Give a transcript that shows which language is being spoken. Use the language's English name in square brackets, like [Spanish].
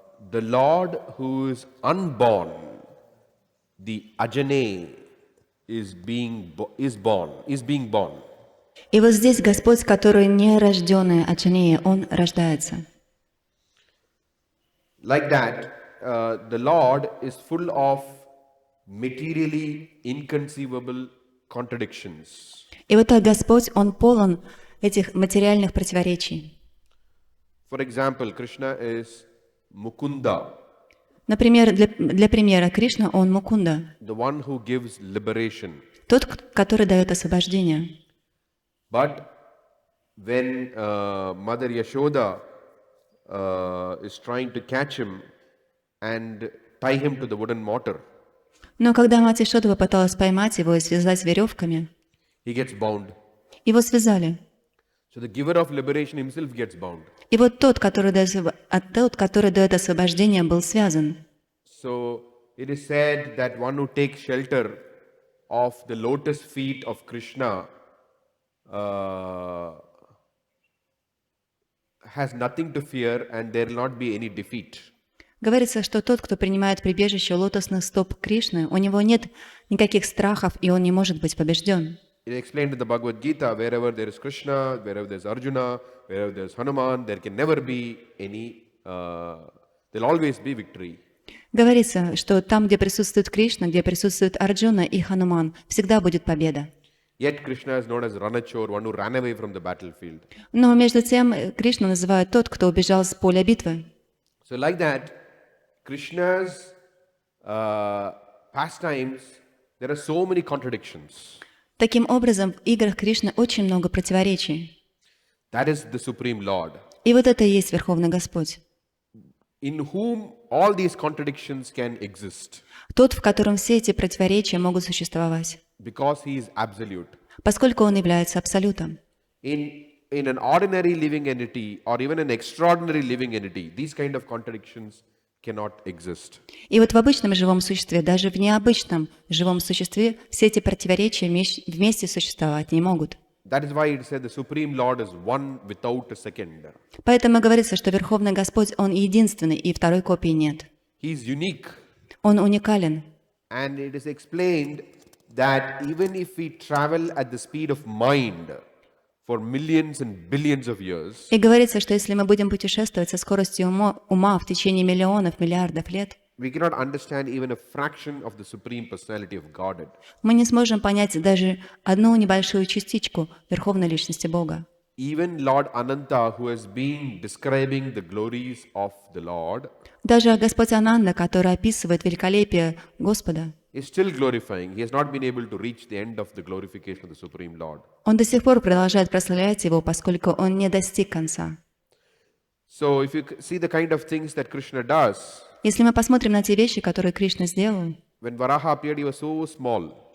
[English] the Lord who is unborn, the Ajane, is being born. [Russian] И вот здесь Господь, который не рожденный Ачинья, Он рождается. [English] Like that, the Lord is full of materially inconceivable contradictions. [Russian] И вот так Господь, Он полон этих материальных противоречий. [English] For example, Krishna is Mukunda, [Russian] Например, для примера, Кришна, Он Мукунда, [English] the one who gives liberation. [Russian] тот, который дает освобождение. [English] But when Mother Yashoda is trying to catch him and tie him to the wooden mortar, [Russian] Но когда мать Ишода попыталась поймать его и связать веревками, [English] he gets bound. [Russian] его связали. [English] So the giver of liberation himself gets bound. [Russian] И вот тот, который дает освобождение, был связан. [English] So it is said that one who takes shelter of the lotus feet of Krishna has nothing to fear and there will not be any defeat. [Russian] Говорится, что тот, кто принимает прибежище лотосных стоп Кришны, у него нет никаких страхов, и он не может быть побежден. [English] It is explained in the Bhagavad Gita, wherever there is Krishna, wherever there is Arjuna, wherever there is Hanuman, there can never be any, there will always be victory. [Russian] Говорится, что там, где присутствует Кришна, где присутствует Арджуна и Хануман, всегда будет победа. [English] Yet Krishna is known as Ranachor, one who ran away from the battlefield. [Russian] Но между тем Кришну называют тот, кто убежал с поля битвы. [English] So like that, Krishna's pastimes, there are so many contradictions. [Russian] Таким образом, в играх Кришны очень много противоречий. [English] That is the Supreme Lord, [Russian] И вот это и есть Верховный Господь. [English] in whom all these contradictions can exist, [Russian] Тот, в котором все эти противоречия могут существовать, [English] because he is absolute. [Russian] поскольку Он является Абсолютом. [English] In an ordinary living entity or even an extraordinary living entity, these kind of contradictions cannot exist. [Russian] И вот в обычном живом существе, даже в необычном живом существе, все эти противоречия вместе существовать не могут. [English] That is why it said the Supreme Lord is one without a second. [Russian] Поэтому говорится, что Верховный Господь, Он единственный, и второй копии нет. [English] He is unique. [Russian] Он уникален. [English] And it is explained that even if we travel at the speed of mind for millions and billions of years, [Russian] И говорится, что если мы будем путешествовать со скоростью ума в течение миллионов, миллиардов лет, [English] we cannot understand even a fraction of the Supreme Personality of Godhead. [Russian] мы не сможем понять даже одну небольшую частичку Верховной Личности Бога. [English] Even Lord Ananta, who has been describing the glories of the Lord, [Russian] Даже Господь Ананда, который описывает великолепие Господа, [English] is still glorifying. He has not been able to reach the end of the glorification of the Supreme Lord. [Russian] Он до сих пор продолжает прославлять Его, поскольку Он не достиг конца. [English] So if you see the kind of things that Krishna does, [Russian] Если мы посмотрим на те вещи, которые Кришна сделал, [English] when Varaha appeared, he was so small.